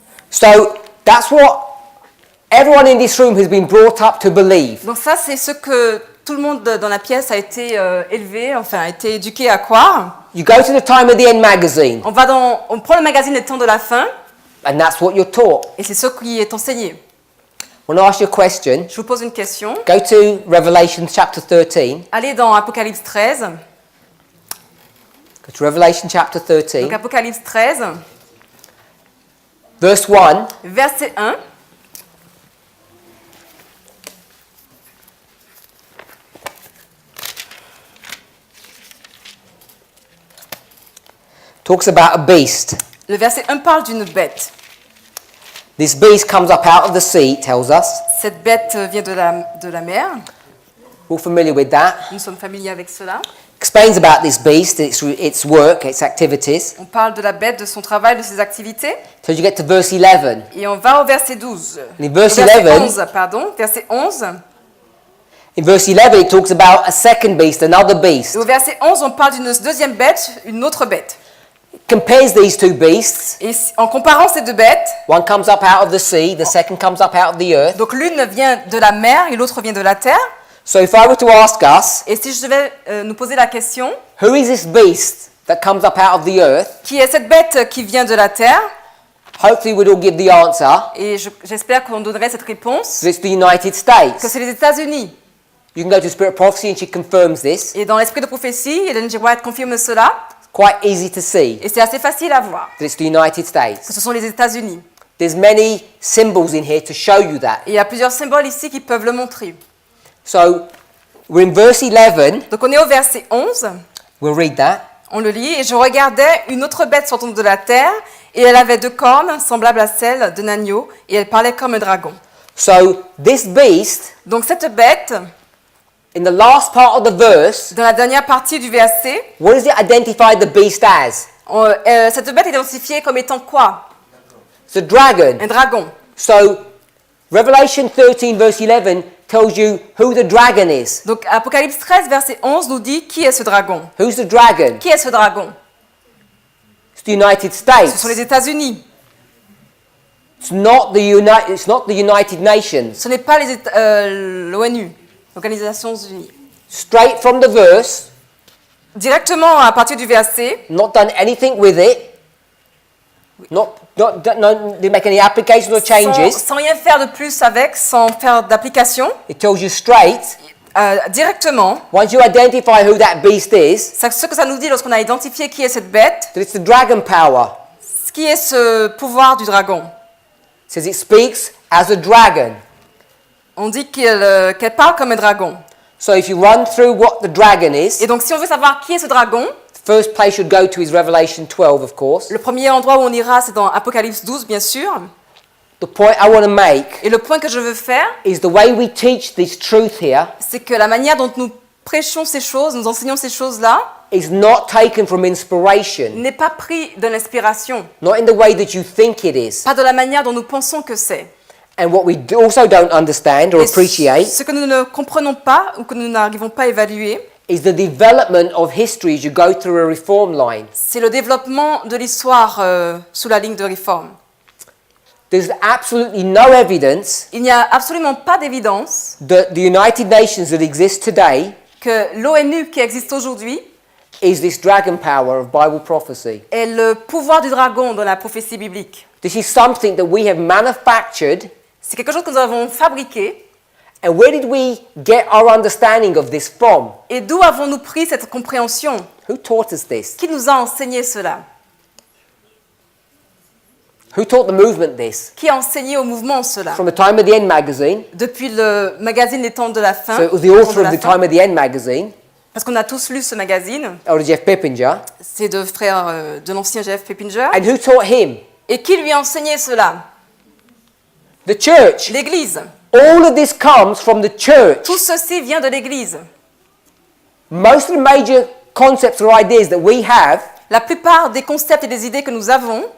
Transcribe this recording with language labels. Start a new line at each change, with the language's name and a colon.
English: So that's what everyone in this room has been brought up to believe.
French: Donc ça, c'est ce que tout le monde dans la pièce a été élevé, enfin a été éduqué à croire.
English: You go to the Time of the End magazine,
French: On prend le magazine Les Temps de la Fin,
English: and that's what you're taught.
French: et c'est ce qui est enseigné.
English: I want to ask you a question.
French: Je vous pose une question.
English: Go to Revelation chapter 13.
French: Allez dans Apocalypse 13.
English: Go to Revelation chapter 13,
French: Donc Apocalypse 13,
English: verse 1.
French: verset 1.
English: Talks about a beast.
French: Le verset 1 parle d'une bête.
English: This beast comes up out of the sea, it tells us.
French: Cette bête vient de la mer.
English: We're all familiar with that.
French: Nous sommes familiers avec cela.
English: Explains about this beast, its work, its activities.
French: On parle de la bête, de son travail, de ses activités.
English: So you get to verse 11.
French: Et on va au verset 12.
English: In verse
French: Au verset
English: 11,
French: 11, pardon. Verset 11.
English: in verse 11, it talks about a second beast, another beast.
French: Et au verset 11, on parle d'une deuxième bête, une autre bête.
English: It compares these two beasts.
French: Et en comparant ces deux bêtes,
English: One comes up out of the sea, the second comes up out of the earth.
French: donc l'une vient de la mer et l'autre vient de la terre.
English: So if I were to ask us,
French: Et si je devais nous poser la question,
English: who is this beast that comes up out of the earth?
French: qui est cette bête qui vient de la terre?
English: Hopefully we'd all give the answer.
French: Et j'espère qu'on donnerait cette réponse,
English: It's the United
French: que
English: States.
French: c'est les États-Unis.
English: You can go to Spirit of Prophecy and she confirms this.
French: Et dans l'esprit de prophétie, Ellen G. White confirme cela.
English: It's quite easy to see
French: Et c'est assez facile à voir
English: that it's the United
French: que
English: States.
French: ce sont les États-Unis.
English: There's many symbols in here to show you that.
French: Et il y a plusieurs symboles ici qui peuvent le montrer.
English: So we're in verse 11.
French: Donc on est au verset 11,
English: We'll read that.
French: on le lit. Et je regardais une autre bête sortant de la terre, et elle avait deux cornes semblables à celles d'un agneau, et elle parlait comme un dragon.
English: So this beast,
French: Donc cette bête,
English: in the last part of the verse,
French: dans la dernière partie du verset,
English: what does it identify the beast as?
French: cette bête est identifiée comme étant quoi?
English: It's a dragon.
French: Un dragon.
English: So Revelation 13 verse 11 tells you who the dragon is.
French: Donc Apocalypse 13, verset 11 nous dit qui est ce dragon.
English: Who's the dragon?
French: Qui est ce dragon?
English: It's the United
French: Ce
English: States.
French: sont les États-Unis.
English: It's not the United Nations.
French: Ce n'est pas l'ONU, l'Organisation Unies.
English: straight from the verse,
French: directement à partir du verset,
English: not done anything with it, not didn't make any applications or changes.
French: sans rien faire de plus avec, sans faire d'application,
English: It tells you straight.
French: directement,
English: Once you identify who that beast is,
French: ce que ça nous dit lorsqu'on a identifié qui est cette bête,
English: that it's the dragon power.
French: ce qui est ce pouvoir du dragon.
English: It says it speaks as a dragon.
French: On dit qu'elle parle comme un dragon.
English: So if you run through what the dragon is,
French: Et donc si on veut savoir qui est ce dragon,
English: the first place you'd go to is Revelation 12, of course.
French: le premier endroit où on ira, c'est dans Apocalypse 12, bien sûr.
English: The point I want to make
French: Et le point que je veux faire,
English: is the way we teach this truth here
French: c'est que la manière dont nous prêchons ces choses, nous enseignons ces choses-là,
English: is not taken from inspiration,
French: n'est pas pris de l'inspiration,
English: not in the way that you think it is.
French: pas de la manière dont nous pensons que c'est.
English: And what we also don't understand or
French: Et
English: appreciate
French: ce que nous ne comprenons pas ou que nous n'arrivons pas à évaluer,
English: is the development of history as you go through a reform line.
French: c'est le développement de l'histoire sous la ligne de réforme.
English: There's absolutely no evidence
French: Il n'y a absolument pas d'évidence
English: that the United Nations that exist today
French: que l'ONU qui existe aujourd'hui
English: is this dragon power of Bible prophecy.
French: est le pouvoir du dragon dans la prophétie biblique.
English: This is something that we have manufactured.
French: C'est quelque chose que nous avons fabriqué.
English: And where did we get our understanding of this from?
French: Et d'où avons-nous pris cette compréhension?
English: Who taught us this?
French: Qui nous a enseigné cela?
English: Who taught the movement this?
French: Qui a enseigné au mouvement cela?
English: From the Time of the End magazine.
French: Depuis le magazine Les Temps de la Fin.
English: So it was the author of the Time of the End magazine,
French: Parce qu'on a tous lu ce magazine.
English: Elder Jeff Pippinger.
French: C'est de frères de l'ancien Jeff Pippinger.
English: And who taught him?
French: Et qui lui a enseigné cela?
English: The church.
French: L'Église.
English: All of this comes from the church.
French: Tout ceci vient de l'Église.
English: Most of the major concepts or ideas that we have
French: La plupart des concepts et des idées que nous avons,